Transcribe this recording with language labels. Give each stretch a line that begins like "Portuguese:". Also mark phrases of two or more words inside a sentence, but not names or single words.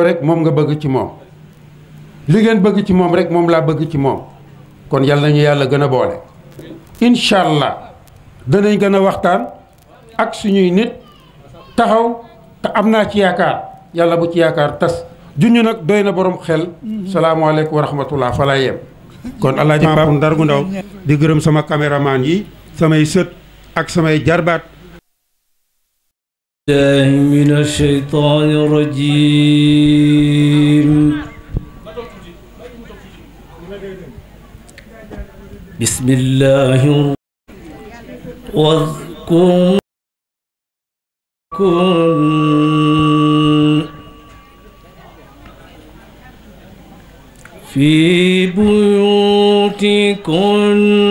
Wolof: rek moom nga bëgg ci moom li ngeen bëgg ci moom rek moom laa bëgg ci moom kon yàlla nañu yàlla gën a boole
Arabic: إن شاء الله
Wolof: danañ gën a waxtaan ak suñuy nit taxaw te am naa ci yaakaar yàlla bu ci yaakaar tas junñu nag doy na borom xel
Arabic: السلام عليكم ورحمة الله
Wolof: fa lay yem kon alaaji Pape Ndar gu ndaw di gërëm sama caméraman yi samay sët ak samay jarbaat
Arabic: من الشيطان الرجيم بسم الله واذكر في بيوتكن